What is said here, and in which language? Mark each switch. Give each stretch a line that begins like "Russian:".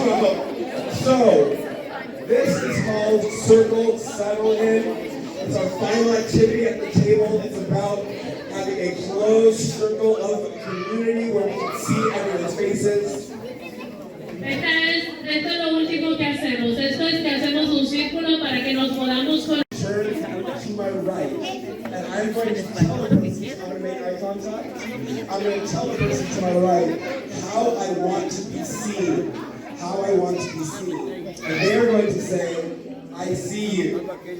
English: So, this is called Circle Settle In. It's our final activity at the table. It's about having a closed circle of community where we can see everyone's faces.
Spanish: Esto es lo último que hacemos. Esto es que hacemos un círculo para que nos podamos conocer.
English: Turn to my right, and I'm going to tell the person, I'm going to make eye contact. I'm going to tell the person to my right how I want to be seen. How I want to be seen. And they're going to say, I see you.